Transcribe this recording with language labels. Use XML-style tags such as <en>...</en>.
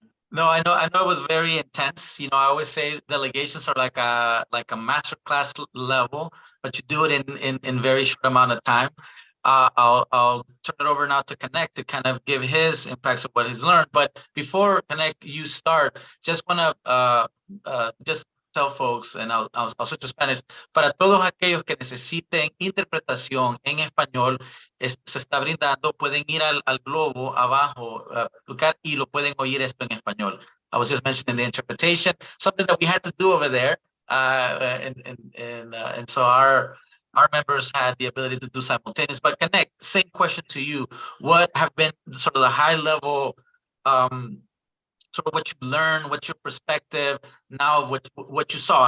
<en>No, I know it was very intense. I always say delegations are like a master class level, but you do it in very short amount of time. I'll turn it over now to Connect to kind of give his impacts of what he's learned. But before Connect, you start, just want to just tell folks, and I'll switch to Spanish,</en> <es>para todos aquellos que necesiten interpretación en español, se está brindando, pueden ir al globo abajo, y lo pueden oír esto en español.</es> <en>I was just mentioning the interpretation, something that we had to do over there, and so our members had the ability to do simultaneous. But Connect, same question to you. What have been sort of the high level, sort of what you learned, what's your perspective now of what you saw?</en>